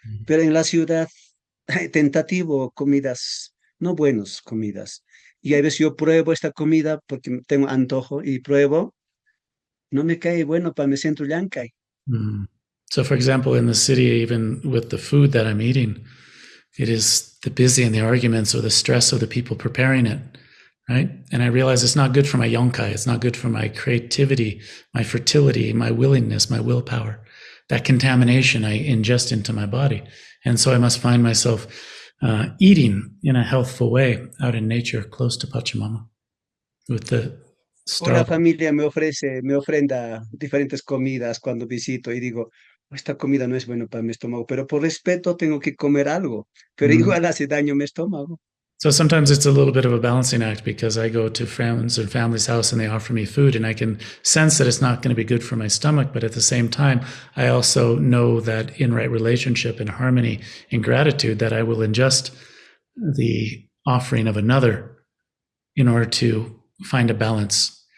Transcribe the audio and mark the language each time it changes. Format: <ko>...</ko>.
<es>Pero en la ciudad, tentativo, comidas, no buenas comidas. Y a veces yo pruebo esta comida porque tengo antojo y pruebo, no me cae bueno para mi centro llancay.</es> <en>So, for example, in the city, even with the food that I'm eating, it is the busy and the arguments or the stress of the people preparing it, right? And I realize it's not good for my yonkai. It's not good for my creativity, my fertility, my willingness, my willpower. That contamination I ingest into my body. And so I must find myself eating in a healthful way out in nature, close to Pachamama, with the</en> <es>O la</es> <en>star.</en> <es>familia me ofrenda diferentes comidas cuando visito y digo, esta comida no es buena para mi estómago, pero por respeto tengo que comer algo, pero igual hace daño a mi estómago.</es> <en>So sometimes it's a little bit of a balancing act because I go to friends and family's house and they offer me food and I can sense that it's not going to be good for my stomach. But at the same time, I also know that in right relationship and harmony and gratitude that I will ingest the offering of another in order to find a balance.</en>